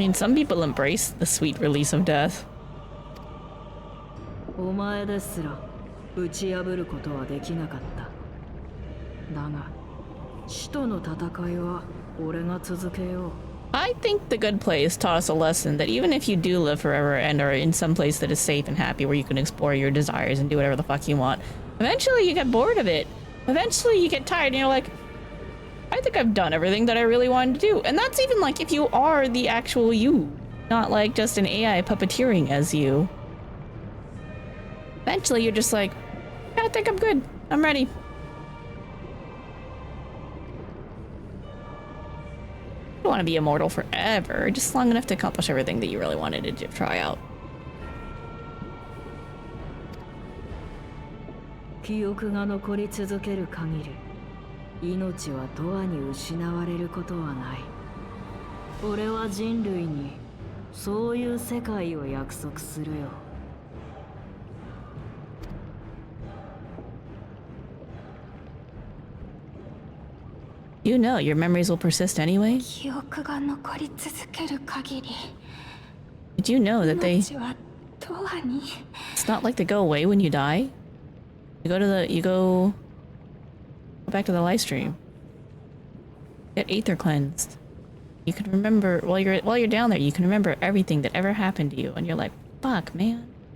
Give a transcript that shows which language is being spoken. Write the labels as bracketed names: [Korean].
[English] mean, some people embrace the sweet release of death. [Japanese] お前ですら打ち破ることはできなかった。だが、死との戦いは俺が続けよう。 [English] I think the good place taught us a lesson that even if you do live forever and are in some place that is safe and happy where you can explore your desires and do whatever the fuck you want, eventually you get bored of it. Eventually you get tired and you're like, I think I've done everything that I really wanted to do. And that's even like if you are the actual you, not like just an AI puppeteering as you. Eventually you're just like, yeah, I think I'm good. I'm ready. You don't want to be immortal forever, just long enough to accomplish everything that you really wanted to try out. [Japanese] 記憶が残り続ける限り、命は永遠に失われることはない。俺は人類にそういう世界を約束するよ。 [English] You know, your memories will persist anyway. [Japanese] 記憶が残り続ける限り。 [English] Did you know that they... [Japanese] 命は永遠に。 [English] It's not like they go away when you die. You go back to the live stream. Get aether cleansed. You can remember while you're down there, you can remember everything that ever happened to you, and you're like, fuck, man.